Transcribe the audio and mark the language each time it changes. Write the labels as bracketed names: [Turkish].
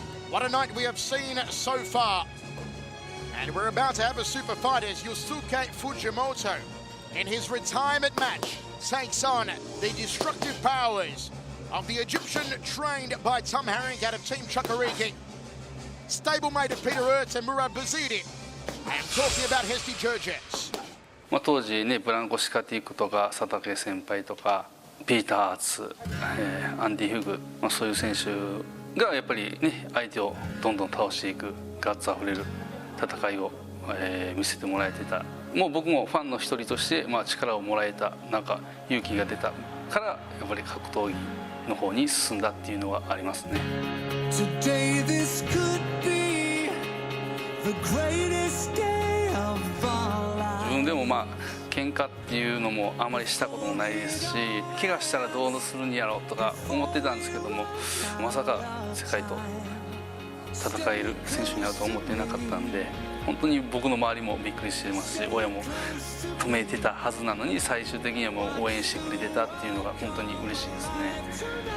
[English] What a night we have seen so far. And we're about to have a super fight as Yusuke Fujimoto, in his retirement match, takes on the destructive powers of the Egyptian trained by Tom Herring out of Team Chukwuemeka. Stablemate of Peter Ertz and Murad Bazidi. I am talking about Hesti Jurgens. [Japanese] 当時ね、ブランコ・シカティックとか佐竹先輩とかピーター・アーツ、アンディ・フグ、そういう選手がやっぱりね、相手をどんどん倒していくガッツあふれる戦いを、見せてもらえてた。もう僕もファンの一人として、力をもらえた、なんか勇気が出たからやっぱり格闘技の方に進んだっていうのはありますね。 [English] Today this could be the greatest day of our lives. [Japanese] 自分でも喧嘩っていうのもあまりしたこともないですし、怪我したらどうするんやろうとか思ってたんですけども、まさか世界と戦える選手になると思ってなかったんで、本当に僕の周りもびっくりしてますし、親も止めてたはずなのに最終的にはもう応援してくれてたっていうのが本当に嬉しいですね。